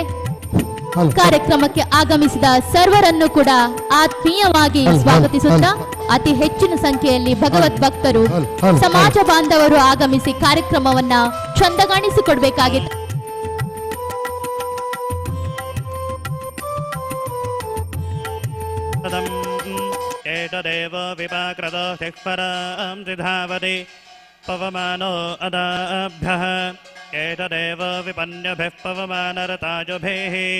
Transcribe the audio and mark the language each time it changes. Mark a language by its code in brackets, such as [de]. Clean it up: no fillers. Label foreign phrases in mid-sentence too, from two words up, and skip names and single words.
[kn] ಕಾರ್ಯಕ್ರಮಕ್ಕೆ ಆಗಮಿಸಿದ ಸರ್ವರನ್ನು ಕೂಡ ಆತ್ಮೀಯವಾಗಿ ಸ್ವಾಗತಿಸುತ್ತಾ ಅತಿ ಹೆಚ್ಚಿನ ಸಂಖ್ಯೆಯಲ್ಲಿ ಭಗವದ್ ಭಕ್ತರು, ಸಮಾಜ ಬಾಂಧವರು ಆಗಮಿಸಿ ಕಾರ್ಯಕ್ರಮವನ್ನ ಚಂದಗಾಣಿಸಿಕೊಡ್ಬೇಕಾಗಿತ್ತು. [sa] ಏತದೇವ ವಿಪಾಕೃತೋ ಶಿಕ್ಪರಾಂ ತ್ರಿಧಾವತಿ ಪವಮಾನೋ ಅದಾಭ್ಯಃ ಏತದೇವ ವಿಪನ್ಯಭಿಃ ಪವಮಾನರತಾಜುಭಿಃ